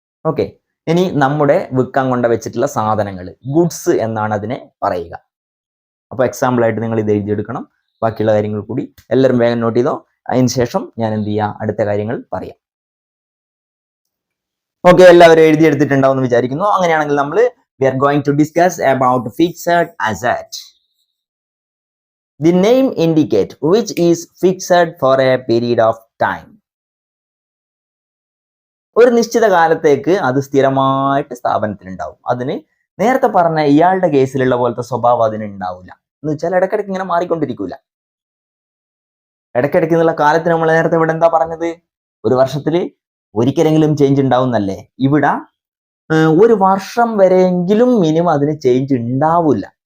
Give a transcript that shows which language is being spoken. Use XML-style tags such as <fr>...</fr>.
<ml>Okay, ഇനി നമ്മുടെ വിൽക്കാൻ കൊണ്ട് വെച്ചിട്ടുള്ള സാധനങ്ങൾ, ഗുഡ്സ് എന്നാണ് അതിനെ പറയുക. അപ്പോൾ എക്സാമ്പിൾ ആയിട്ട് നിങ്ങൾ ഇത് എഴുതിയെടുക്കണം. ബാക്കിയുള്ള കാര്യങ്ങൾ കൂടി എല്ലാവരും വേഗം നോട്ട് ചെയ്തോ. അതിന് ശേഷം ഞാൻ എന്ത് ചെയ്യാം, അടുത്ത കാര്യങ്ങൾ പറയാം. ഓക്കെ, എല്ലാവരും എഴുതിയെടുത്തിട്ടുണ്ടാവും എന്ന് വിചാരിക്കുന്നു. അങ്ങനെയാണെങ്കിൽ നമ്മൾ</ml> <en>we are going to discuss about fixed asset. The name indicate which is fixed for a period of time.</en> <ml>ഒരു നിശ്ചിത കാലത്തേക്ക് അത് സ്ഥിരമായിട്ട് സ്ഥാപനത്തിലുണ്ടാവും. അതിന് നേരത്തെ പറഞ്ഞ ഇയാളുടെ കേസിലുള്ള പോലത്തെ സ്വഭാവം അതിന് ഉണ്ടാവില്ല. എന്ന് വെച്ചാൽ ഇടയ്ക്കിടയ്ക്ക് ഇങ്ങനെ മാറിക്കൊണ്ടിരിക്കൂല. ഇടയ്ക്കിടയ്ക്ക് എന്നുള്ള കാലത്തിന് നമ്മൾ നേരത്തെ ഇവിടെ എന്താ പറഞ്ഞത്? ഒരു വർഷത്തിൽ ഒരിക്കലെങ്കിലും ചേഞ്ച് ഉണ്ടാവുന്നല്ലേ. ഇവിടെ ഒരു വർഷം വരെയെങ്കിലും മിനിമം അതിന് ചേഞ്ച് ഉണ്ടാവില്ല.</ml>